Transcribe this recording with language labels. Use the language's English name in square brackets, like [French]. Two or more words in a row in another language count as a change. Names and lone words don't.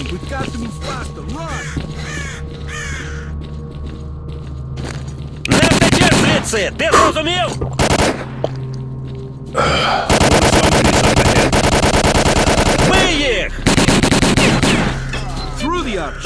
[English] We've got to move faster. Run! [Ukrainian] Не втечеш звідси! Ти зрозумів? Бий їх! [English] Through the arch!